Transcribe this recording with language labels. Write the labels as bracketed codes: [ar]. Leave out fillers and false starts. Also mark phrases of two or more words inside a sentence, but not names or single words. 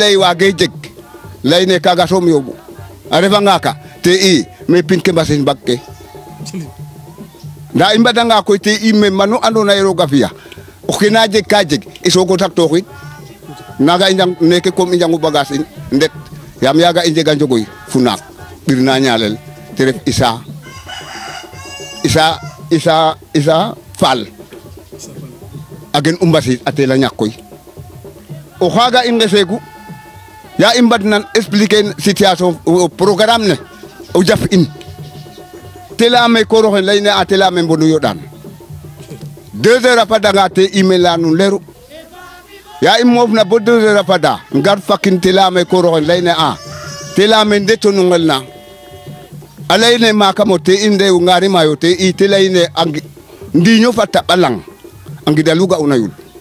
[srr] lay waage jeg layne kaga soom yooɓu a refanga ka te i me pin ke mbasin mbag ke nda i mbadanga koy te i me manu andoona yee roog a fi'a o ke na jeg ka jeg i soog o taktooxid naaga i njang neke comme i njangu bagage in ndet yaam yaaga i njega njogoy fu naak ɓir na ñaalel te ref Isa Fall a gen u mbasis a teel a ñak koy o xaaga i ngeseegu ya i mbadnan expliquer situation programme ne o jaf in te layame koor oxe layne a te layame mbonu yoɗaan 2 heures a fadanga te email a nuun leeru ya i moofna bo 2 heures a fada ngar fakin te layame koor oxe layne a te layame ndeto nu ngel na a layne maakamo te i ndew ngaarimayo te i te layne ndiño fa taɓa lang a ngidalu ga'una yul